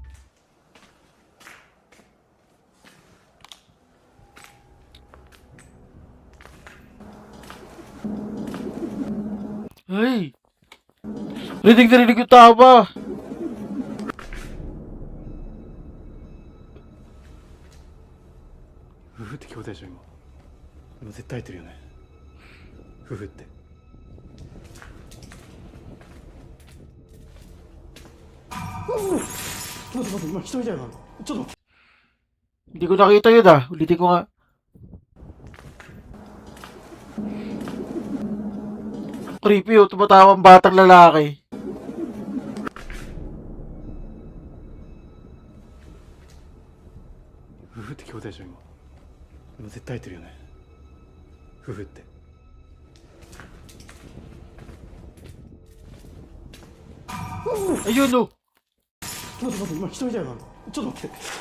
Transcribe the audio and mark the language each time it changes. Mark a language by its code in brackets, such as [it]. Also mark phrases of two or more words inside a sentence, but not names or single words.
[tl] Ay! Rinig na rinig yung tama! [ja] 夫婦って聞こえたでしょ今。今絶対入ってるよね。夫婦って。待って待って今一人だよな。ちょっと。 [tl] Hindi ko nakita yun, ah. Ulitin ko nga. Creepy, oh. Tumatawang batang lalaki. [ja] 夫婦って聞こえたでしょ今。今絶対入ってるよね。夫婦って。 [tl] Ayun, oh. [ja] 待って待って今一人だよな。ちょっと待って。